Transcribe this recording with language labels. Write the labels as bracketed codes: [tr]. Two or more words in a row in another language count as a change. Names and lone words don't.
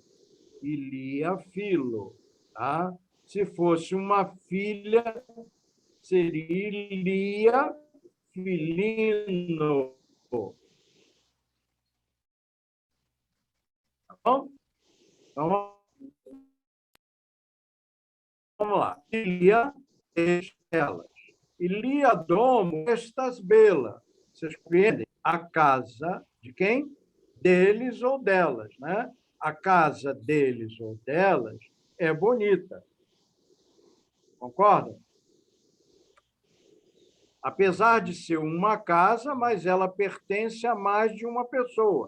[eo] Ilia Filo. [pt] Tá? Se fosse uma filha, seria [eo] Ilia Filino. [pt] Então, vamos lá. Ilia, elas. [eo] Ilia domo estas bela. [pt] Vocês compreendem? A casa de quem? Deles ou delas, né? A casa deles ou delas é bonita. Concordam? Apesar de ser uma casa, mas ela pertence a mais de uma pessoa.